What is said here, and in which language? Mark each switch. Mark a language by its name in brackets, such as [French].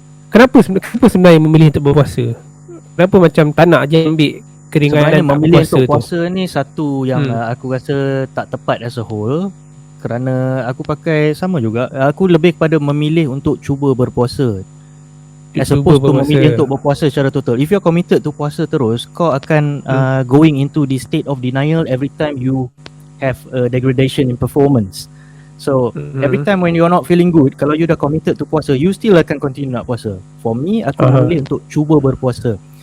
[Malay] Kenapa sebenarnya memilih untuk berpuasa? Kenapa macam tak nak je ambil keringanan? Sebenarnya memilih untuk puasa ni satu yang aku rasa tak tepat [English] as a whole, [Malay] kerana aku pakai sama juga, aku lebih kepada memilih untuk cuba berpuasa [English] as opposed to [Malay] memilih untuk berpuasa secara total. [English] If you're committed to [Malay] puasa terus, kau akan [English] going into the state of denial every time you have a degradation in performance. So every time when you're not feeling good, kalau you dah committed to puasa, you still [Malay] akan continue nak puasa. [English] For me, [Malay] aku memilih untuk cuba berpuasa.